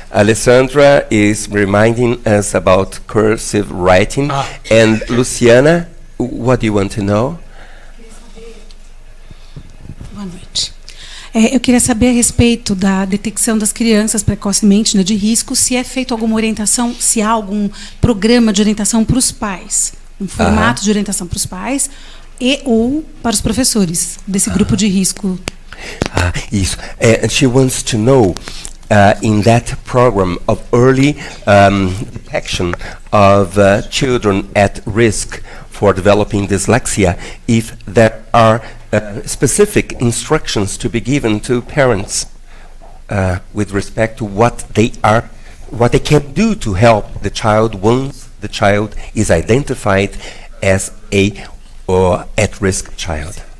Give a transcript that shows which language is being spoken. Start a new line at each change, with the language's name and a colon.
English: Alessandra is reminding us about cursive writing. And Luciana, what do you want to know?
Portuguese: Boa noite. Eu queria saber a respeito da detecção das crianças precocemente, né, de risco, se é feito alguma orientação, se há algum programa de orientação para os pais, um formato de orientação para os pais e ou para os professores desse grupo de risco. Isso.
English: And she wants to know, in that program of early detection of children at risk for developing dyslexia, if there are specific instructions to be given to parents with respect to what they can do to help the child once the child is identified as a at-risk child.